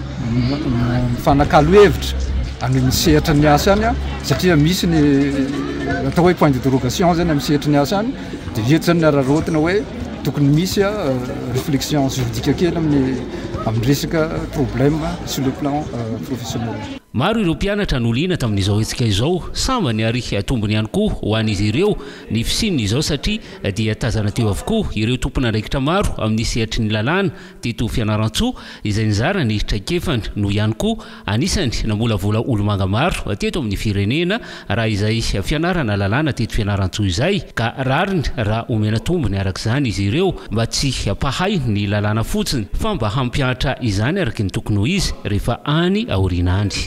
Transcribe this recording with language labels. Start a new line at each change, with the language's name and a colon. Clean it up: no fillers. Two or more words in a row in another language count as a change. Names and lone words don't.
Malagasy: mifanakalo hevitra amin'ny sehatra ny asa any satria misy ny atao hoe
French: point d'interrogation
Malagasy: zany amin'ny sehatra ny asa any dia eto zany ny ararotina hoe tokony misy
French: réflexion juridique
Malagasy: kely amin'ny resaka
French: problème sur le plan professionnel.
Malagasy: Maro ireo mpianatra noliana tamin'izao hetsika izao sambany ary tombony ihany koa ho an'izy ireo ny fisininy izao satria dia tazana teo avokoa ireo tompona andraikitra maro amin'ny sehatry ny lalàna teto Fianaratsoa izay nizara ny traikefany no ihany koa anisany namolavola olomanga maro teto amin'ny firenena raha izay fianarana lalàna teto Fianaratsoa izay ka rariny raha omena tombony arak'izany izy ireo mba tsy hampahay ny lalàna fotsiny fa mba hampianatra izany araky ny tokony ho izy rehefa any aoriana andry.